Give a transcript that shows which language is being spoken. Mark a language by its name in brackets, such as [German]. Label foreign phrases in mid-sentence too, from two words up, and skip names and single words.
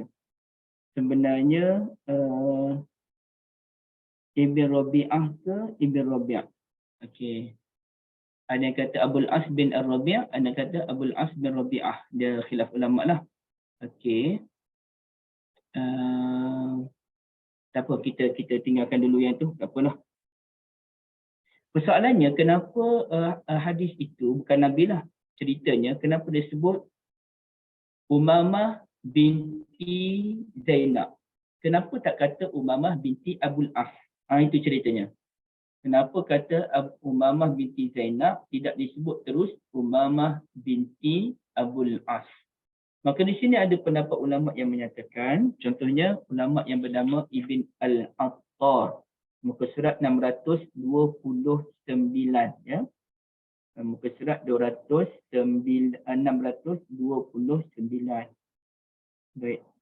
[Malay] Sebenarnya Ibn Rabi'ah ke Ibn Rabi'. Okey. Ada yang kata Abul As bin Ar-Rabi', ada yang kata Abul As bin Rabi'ah. Dia khilaf ulama lah. Okey. Tak apa, kita tinggalkan dulu yang tu. Tak apalah. Persoalannya kenapa hadis itu bukan Nabi lah. Ceritanya kenapa dia sebut Umamah binti Zainab. Kenapa tak kata Umamah binti Abul As? Itu ceritanya. Kenapa kata Umamah binti Zainab tidak disebut terus Umamah binti Abul As? Maka di sini ada pendapat ulama yang menyatakan, contohnya ulama yang bernama Ibn Al-Attar, muka surat 629 ya. Muka surat 629. Baik.